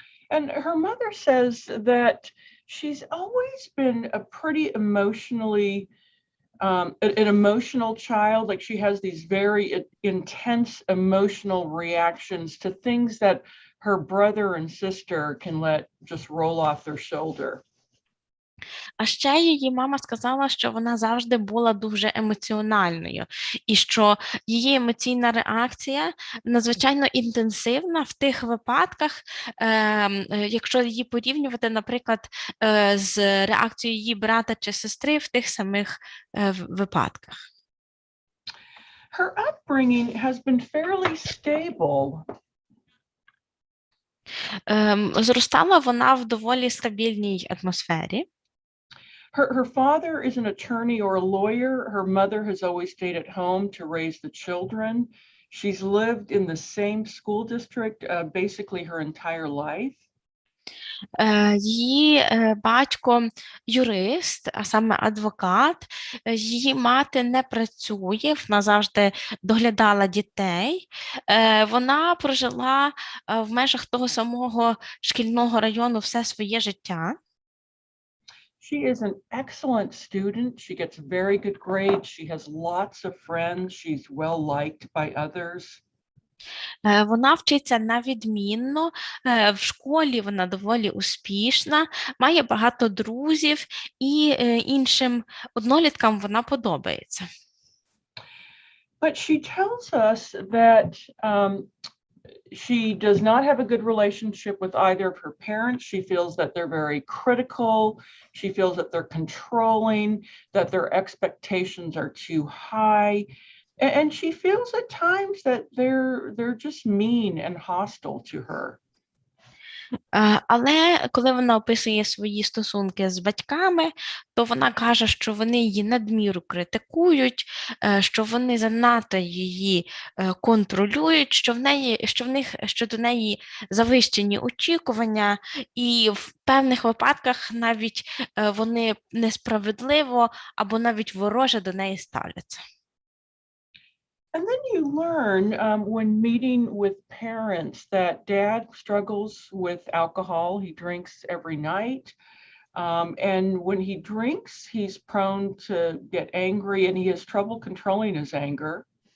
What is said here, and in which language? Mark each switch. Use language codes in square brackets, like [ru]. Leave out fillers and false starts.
[en] And her mother says that she's always been a pretty emotionally an emotional child. Like she has these very intense emotional reactions to things that her brother and sister can let just roll off their shoulder. [uk] А ще її мама сказала, що вона завжди була дуже емоціональною, і що її емоційна реакція надзвичайно інтенсивна в тих випадках, якщо її порівнювати, наприклад, з реакцією її брата чи сестри в тих самих випадках. [en] Her upbringing has been fairly stable. [uk] Зростала вона в доволі стабільній атмосфері. [en] Her father is an attorney or a lawyer. Her mother has always stayed at home to raise the children. She's lived in the same school district basically her entire life. [uk] Її батько юрист, а саме адвокат, її мати не працює, вона завжди доглядала дітей. Вона прожила в межах того самого шкільного району все своє життя. [en] She is an excellent student. She gets very good grades. She has lots of friends. She's well liked by others. [uk] Вона вчиться на відмінно, в школі вона доволі успішна, має багато друзів і іншим одноліткам вона подобається. [en] But she tells us that she does not have a good relationship with either of her parents. She feels that they're very critical. She feels that they're controlling, that their expectations are too high. And she feels at times that they're just mean and hostile to her. [uk] Але коли вона описує свої стосунки з батьками, то вона каже, що вони її надміру критикують, що вони занадто її контролюють, що до неї завищені очікування, і в певних випадках навіть вони несправедливо або навіть вороже до неї ставляться. [en] And then you learn when meeting with parents that dad struggles with alcohol. He drinks every night. And when he drinks, he's prone to get angry and he has trouble controlling his anger.